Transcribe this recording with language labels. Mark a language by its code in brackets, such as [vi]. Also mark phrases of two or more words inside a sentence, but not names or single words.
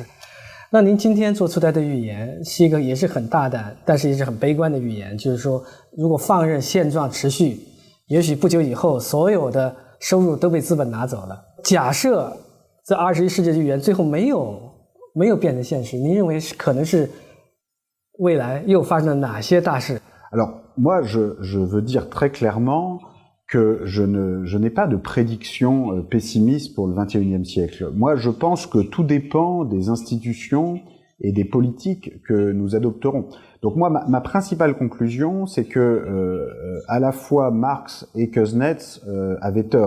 [zh] 那您今天做出来的预言是一个也是很大胆，但是也是很悲观的预言，就是说如果放任现状持续，也许不久以后所有的收入都被资本拿走了。假设这21世纪的预言最后没有变成现实，您认为可能是未来又发生了哪些大事？ [fr] Alors, moi, je veux dire très clairement que je n'ai pas de prédiction pessimiste pour le XXIe siècle. Moi, je pense que tout dépend des institutions et des politiques que nous adopterons. Donc moi, ma principale conclusion, c'est que à la fois Marx et Kuznets avaient tort.